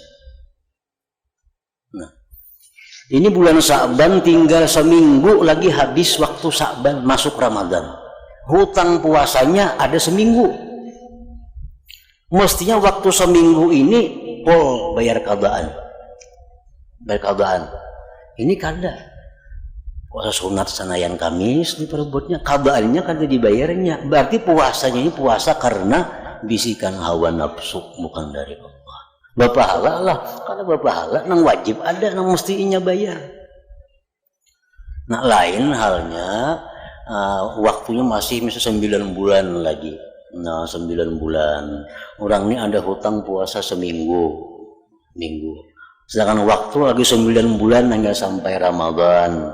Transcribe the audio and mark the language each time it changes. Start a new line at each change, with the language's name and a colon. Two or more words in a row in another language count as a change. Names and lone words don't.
Indonesian: Nah, ini bulan Sa'ban tinggal seminggu lagi habis waktu Sa'ban masuk Ramadan. Hutang puasanya ada seminggu. Mestinya waktu seminggu ini pol bayar qadaan.
Banjar: Ini kada. Puasa sunat senayan Kamis diperebutnya, qadaannya kada dibayarnya.
Indonesian: Berarti puasanya ini puasa karena bisikan hawa nafsu, bukan dari Allah.
Banjar: Bapahala lah, karena bapahala nang wajib ada, nang mestinya bayar.
Indonesian: Nah lain halnya waktunya masih misalnya 9 bulan lagi. Nah 9 bulan orang ini ada hutang puasa seminggu. Sedangkan waktu lagi 9 bulan hingga sampai Ramadan.